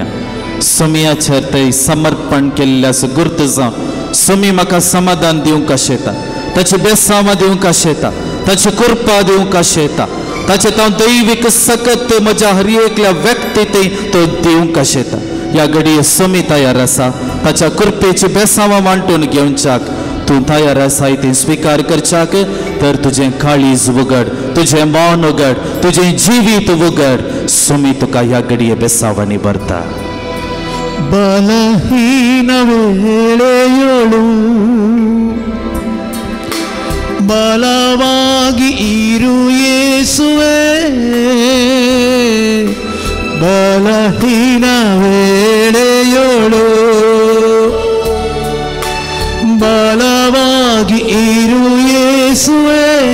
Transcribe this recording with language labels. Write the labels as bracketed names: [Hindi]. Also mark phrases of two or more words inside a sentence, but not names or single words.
[Konkani] सोम्याचेर ते समर्पण केल्ल्या गुर्त जावन सोमी म्हाका समाधान दिवंक आशेता, ताची बेसांवां दिवंक आशेता, ताची कृपा दिवंक आशेता, ताचे हांव दैवीक सकत म्हज्या हर एकल्या व्यक्तीत तो दिवंक आशेता. ह्या घडये सोमी तयार आसा ताच्या कृपेची बेसांवां वांटून घेवच्याक. तूं तयार आसाय ती स्विकार करच्याक तर तुजें काळीज उगड, तुजें मन उगड, तुजें जिवीत उगड. सोमी तुका ह्या घडये बेसांवांनी भरता. [Kannada] ಬಲಹೀನ ವೇಳೆಯೊಳು ಬಲವಾಗಿ ಇರು ಯೇಸುವೇ, ಬಲಹೀನ ವೇಳೆಯೊಳು ಬಲವಾಗಿ ಇರು ಯೇಸುವೇ, ಯೇಸುವೆ